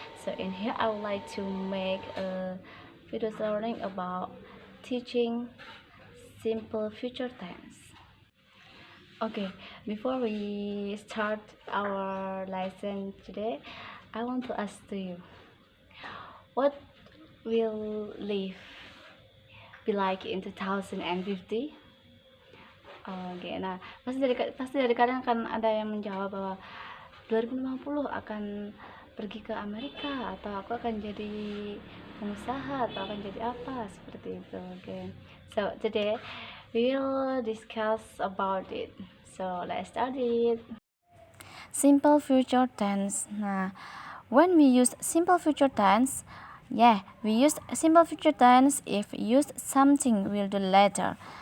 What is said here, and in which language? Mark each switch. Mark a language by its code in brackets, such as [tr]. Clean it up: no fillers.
[en] So in here I would like to make a video learning about teaching simple future tense. Okay, before we start our lesson today, I want to ask to you, what will life be like in 2050? [id] Oke, nah pasti dari kalian akan ada yang menjawab bahwa 2050 akan pergi ke Amerika, atau aku akan jadi pengusaha, atau akan jadi apa seperti itu. [en] Oke, so today we'll discuss about it. So let's start it. Simple future tense. Nah, when we use simple future tense, we use simple future tense if use something will do later.